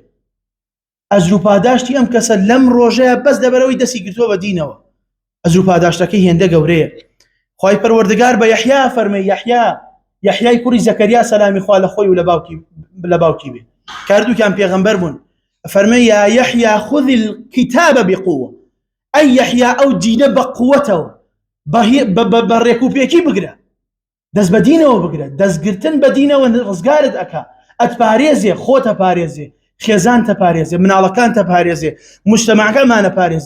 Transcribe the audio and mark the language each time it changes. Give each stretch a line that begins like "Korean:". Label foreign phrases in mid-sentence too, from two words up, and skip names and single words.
Central Kurdish: ئەجر و پاداشتی ئەم کەسە لەم ڕۆژەیە بەس دەبەرەوەی دەستی گرتووە بە دینەوە، ئەجر و پاداشتەکەی هێندە گەورەیە. خوای پەروەردگار بە یەحیا فەرمێ، یەحیای کوڕی زەکەریا سەلامی خوا لە خۆی و لە باوکی بێ، کاردووکیان پێغەمبەر بوون، فەرمێ
Arabic: یا یەحیا خذ الکتاب بقوة،
Central Kurdish: ئەی یەحیا ئەو دینە بە قووەتەوە بە ڕێکوپێکی بگرە، دەست بە دینەوە بگرە. دەستگرتن بە دینەوە ڕزگارت ئەکا، ئەتپارێزێ، خۆتە پارێزێ، خێزان تەپارێزێ، مناڵەکان تەپارێزێ، مجتەمەعەکەمانە پارێزێ.